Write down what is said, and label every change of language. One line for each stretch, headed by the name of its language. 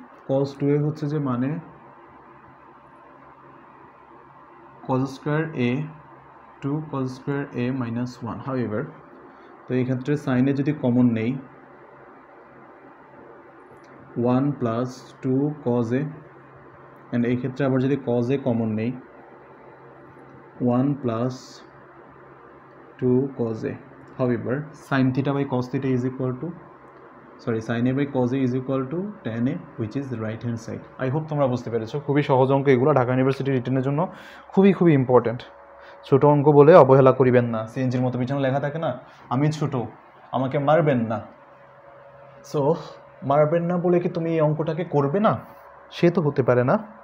Bangla: cos 2a হচ্ছে যে মানে cos square a 2 cos square a minus 1। However, তো এই ক্ষেত্রে sin a যদি কমন নেই 1 plus 2 cos a, অ্যান্ড এই ক্ষেত্রে আবার যদি cos a কমন নেই 1 plus 2 cos a।
English: However, sin theta by cos theta is equal to sin a by cos a is equal to tan a, which is the right hand side. I hope
Bangla: তোমরা বুঝতে পেরেছো। খুবই সহজ অঙ্ক এগুলো, Dhaka university রিটেনের জন্য খুবই খুবই ইম্পর্টেন্ট। ছোট অঙ্ক বলে অবহেলা করিবেন না। সিএনজির মতো পিছনে লেখা থাকে না, আমি ছোট, আমাকে মারবেন না। সো মারবেন না বলে কি তুমি এই অঙ্কটাকে করবে না? সে তো হতে পারে না।